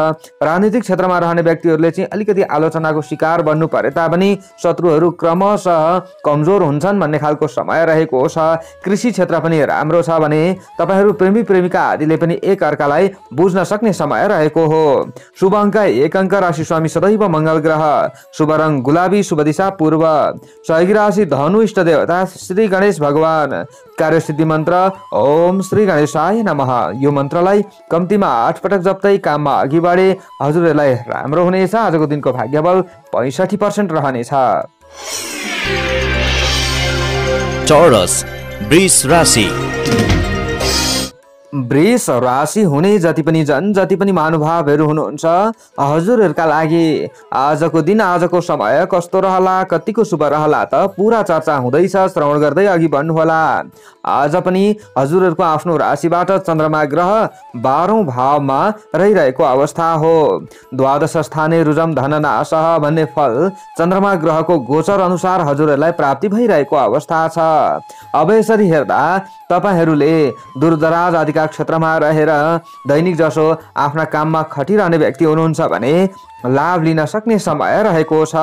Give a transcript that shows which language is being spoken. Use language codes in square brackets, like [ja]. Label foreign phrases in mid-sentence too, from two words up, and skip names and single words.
[ne] राजनीतिक क्षेत्रमा रहने व्यक्तिहरूले चाहिँ अलिकति आलोचनाको शिकार बन्नु परे तापनि शत्रुहरू क्रमशः कमजोर हुन्छन् भन्ने खालको समय रहेको छ। कृषि क्षेत्र पनि राम्रो छ भने तपाईहरू प्रेमी प्रेमिका आदिले पनि एक अर्कालाई बुझ्न सक्ने समय रहेको हो। शुभ अङ्क 1 अङ्क राशि स्वामी सदैव मंगल ग्रह। शुभ रंग गुलाबी, शुभ दिशा पूर्व। सहयोगी राशि धनु, इष्ट देवता श्री गणेश भगवान। कार्यसिद्धि मन्त्र [sa] ओम श्री गणेशाय नमः। [ne] यो मन्त्रलाई कम्तीमा 8 पटक जप्दै काममा अघि बढे हजुरहरूलाई राम्रो हुनेछ। आजको दिनको भाग्यबल 65% रहनेछ। टोरस वृष राशि। वृष राशि हुने जति पनि महानुभावहरू हुनुहुन्छ हजुरहरूका लागि आजको दिन आजको समय कस्तो रहला, कतिको शुभ रहला त पूरा चर्चा हुँदैछ। श्रवण गर्दै अघि बढ्नुहोला। आज पनि हजुरहरूको आफ्नो राशिबाट चन्द्रमा ग्रह 12औं भावमा रहिरहेको अवस्था हो। [sa] द्वादश स्थाने रुजम धन नाशः [ne] भन्ने फल चन्द्रमा ग्रहको गोचर अनुसार हजुरहरूलाई प्राप्ति भइरहेको अवस्था छ। अब यसरी हेर्दा तपाईहरूले दूरदराज आदिका क्षेत्रमा रहेर दैनिक जसो आफ्ना काममा खटिरहने व्यक्ति हुनुहुन्छ भने लाभ लिन सक्ने समय रहेको छ।